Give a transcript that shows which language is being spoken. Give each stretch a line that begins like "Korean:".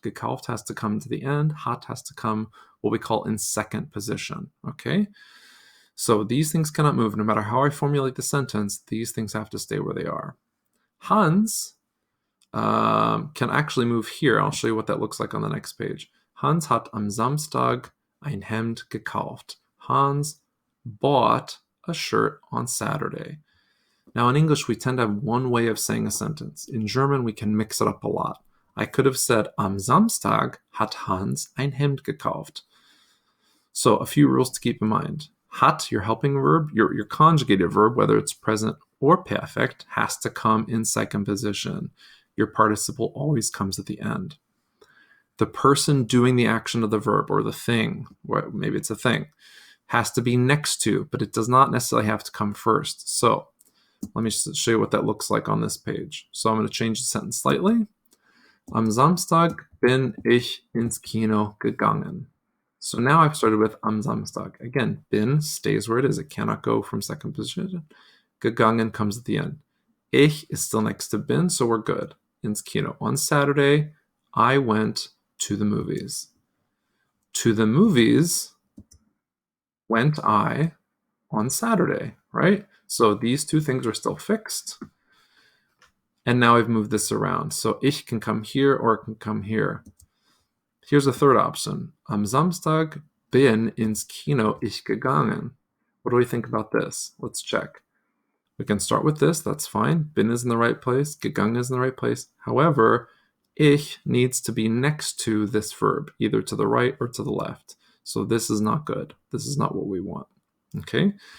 English: Gekauft has to come to the end. Hat has to come what we call in second position. Okay? So these things cannot move. No matter how I formulate the sentence, these things have to stay where they are. Hans can actually move here. I'll show you what that looks like on the next page.
German: Hans hat am Samstag ein Hemd gekauft.
English: Hans bought a shirt on Saturday. Now in English, we tend to have one way of saying a sentence. In German, we can mix it up a lot. I could have said,
German: am Samstag hat Hans ein Hemd gekauft.
English: So a few rules to keep in mind. Hat, your helping verb, your conjugated verb, whether it's present or perfect, has to come in second position. Your participle always comes at the end. The person doing the action of the verb, or the thing, or maybe it's a thing, has to be next to, but it does not necessarily have to come first. So let me show you what that looks like on this page. So I'm going to change the sentence slightly.
German: Am Samstag bin ich ins Kino gegangen.
English: So now I've started with
German: am Samstag.
English: Again, bin stays where it is. It cannot go from second position. Gegangen comes at the end. Ich is still next to bin, so we're good.
German: Ins Kino.
English: On Saturday, I went to the movies. To the movies went I on Saturday, right? So these two things are still fixed. And now I've moved this around. So ich can come here or it can come here. Here's a third option.
German: Am Samstag bin ins Kino ich gegangen.
English: What do we think about this? Let's check. We can start with this. That's fine. Bin is in the right place. Gegangen is in the right place. However, ich needs to be next to this verb, either to the right or to the left. So this is not good. This is not what we want. Okay?